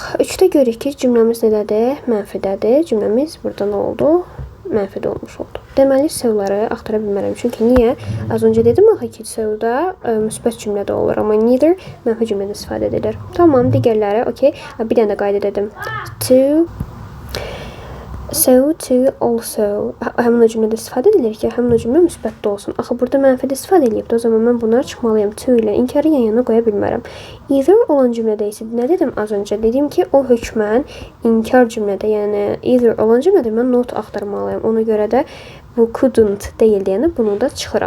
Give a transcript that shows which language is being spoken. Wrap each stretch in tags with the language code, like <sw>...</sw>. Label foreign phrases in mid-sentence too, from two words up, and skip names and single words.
<az>3-də görürük ki, cümləmiz nədədir? Mənfidədir. Cümləmiz burada nə oldu? Mənfidə olmuş oldu. Deməli, sövləri axtara bilmərəm. Çünki niyə? Az öncə dedim axı ki, sövdə müsbət cümlədə olur. Amma neither mənfi cümlədə istifadə edilir. Tamam, digərləri, okey. Bir dənə də qayda dedim.</az> <en>To, so, to, also.</en> <az>Həmin o cümlədə istifadə edilir ki, həmin o cümlə müsbətdə olsun. Axı, burada mənfidə istifadə edilib. O zaman mən bunları çıxmalıyam. To ilə inkarı yan-yana qoya bilmərəm. Either olan cümlədə isə nə dedim az öncə? Dedim ki, o hökmən inkar cümlədə, yəni either olan cümlədə mən not axtarmalıyam. Ona görə də bu couldn't deyil deyəni bunu da çıxıram.</az>